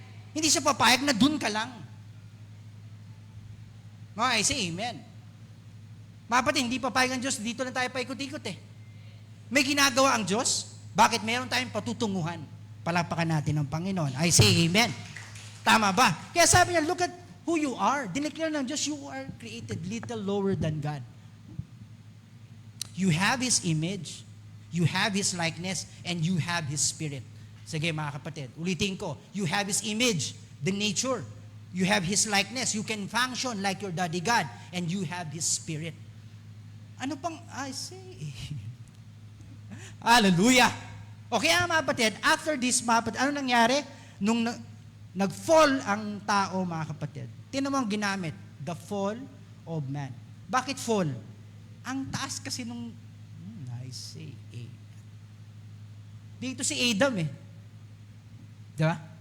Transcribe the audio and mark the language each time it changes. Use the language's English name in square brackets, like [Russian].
[Filipino] Hindi siya papayag na dun ka lang. [English] I say amen. [Filipino] Mga kapatid, hindi papayag ang Diyos, dito lang tayo paikot-ikot eh. May ginagawa ang Diyos, bakit meron tayong patutunguhan? Palakpakan natin ang Panginoon. [English] I say amen. [Filipino] Tama ba? Kaya sabi niya, [English] look at who you are. [Filipino] Dineclare ng Diyos, [English] you are created little lower than God. You have His image, you have His likeness, and you have His Spirit. [Filipino] Sige mga kapatid, ulitin ko, [English] you have His image, the nature. You have His likeness, you can function like your daddy God, and you have His Spirit. [Filipino] Ano pang, [English] I say, hallelujah. [Filipino] Okay mga kapatid, after this mga kapatid, ano nangyari? Nung nag-fall ang tao mga kapatid, tinan mo ang ginamit, [English] the fall of man. [Filipino] Bakit fall? Ang taas kasi nung, [English] I say, [Filipino] dito si Adam eh. Di ba?